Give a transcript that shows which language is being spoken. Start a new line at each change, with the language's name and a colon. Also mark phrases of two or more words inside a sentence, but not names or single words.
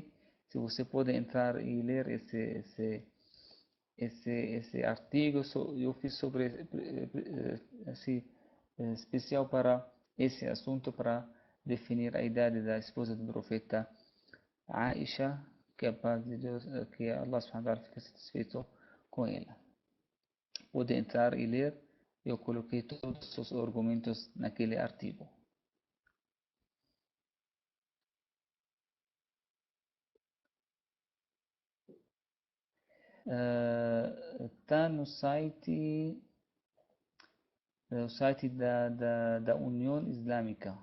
Portuguese: Se você pode entrar e ler esse artigo, eu fiz sobre esse especial para esse assunto, para definir a idade da esposa do profeta Aisha, que a paz de Deus, que
Arabic: الله سبحانه وتعالى
Portuguese: fica satisfeito com ela. Pode entrar e ler, eu coloquei todos os argumentos naquele artigo. Está no site, o site da União Islâmica